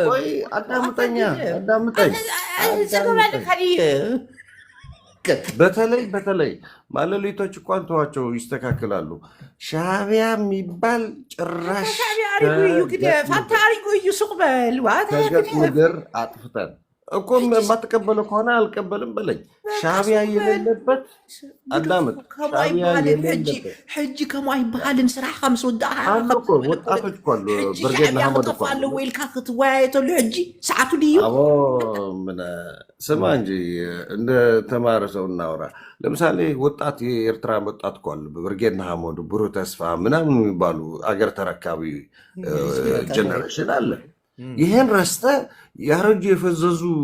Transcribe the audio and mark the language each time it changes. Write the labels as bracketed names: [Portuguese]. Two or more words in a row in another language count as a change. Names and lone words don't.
[Amharic] አዳምጠኝ። በተለይ ማለሊቶች እንኳን ተዋቸው ይስተካከላሉ። ሻዕቢያ የሚባል ጭራሽ ከገጽ ምድር አጥፍተን እኮ የማትቀበለው ከሆነ አልቀበልም በለኝ። ሻዕቢያ የሌለበት አዳምጥ። [Tigrinya] ሕጂ ከምኡ ኣይበሃልን ስራሕ ከም [Amharic] አሉ እኮ ወጣቶች እኮ አሉ። ብርጌድ ንሓመድ እኮ አሉ [Tigrinya] ወይልካ ክትወያየተሉ ሕጂ ሰዓቱ ድዩ? [Amharic] ስማ እንጂ እንደ ተማረ ሰው እናውራ። ለምሳሌ ወጣት የኤርትራ ወጣት እኮ አሉ። ብርጌድ ንሓመዱ፣ ብሩህ ተስፋ ምናምን የሚባሉ አገር ተረካቢ ጀነሬሽን አለ። ይህን ረስተ ያረጁ የፈዘዙ